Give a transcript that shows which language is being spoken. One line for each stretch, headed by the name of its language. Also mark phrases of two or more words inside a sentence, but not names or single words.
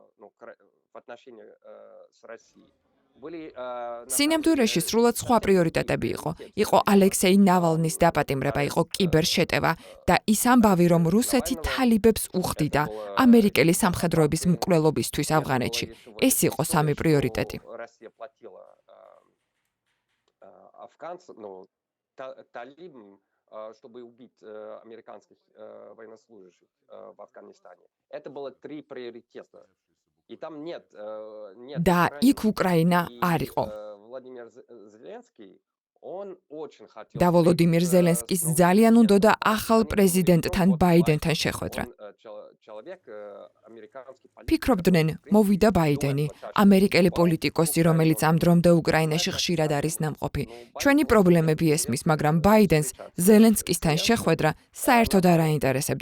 Georgian: სინამდვილეში სრულად სხვა პრიორიტეტები იყო. იყო ალექსეი ნავალნის დაპატიმრება, იყო კიბერშეტევა და ის ამბავი, რომ რუსეთი თალიბებს უხდიდა ამერიკელი სამხედროების მკვლელობისთვის ავღანეთში. ეს იყო სამი პრიორიტეტი.
Russian: чтобы убить американских военнослужащих в Афганистане. Это было 3 приоритета. И там нет
Georgian: და იქ უკრაინა არ იყო.
Russian: Владимир Зеленский он очень хотел
Georgian: და ვოლოდიმირ ზელენსკის ძალიან უნდოდა ახალ პრეზიდენტთან ბაიდენთან შეხვედრა. ფიქრობდნენ, მოვიდა ბაიდენი, ამერიკელი პოლიტიკოსი, რომელიც ამ დრომდე უკრაინაში ხშირად არის ნამყოფი. ჩვენი პრობლემები ესმის, მაგრამ ბაიდენს ზელენსკისთან შეხვედრა საერთოდ არ აინტერესებდა.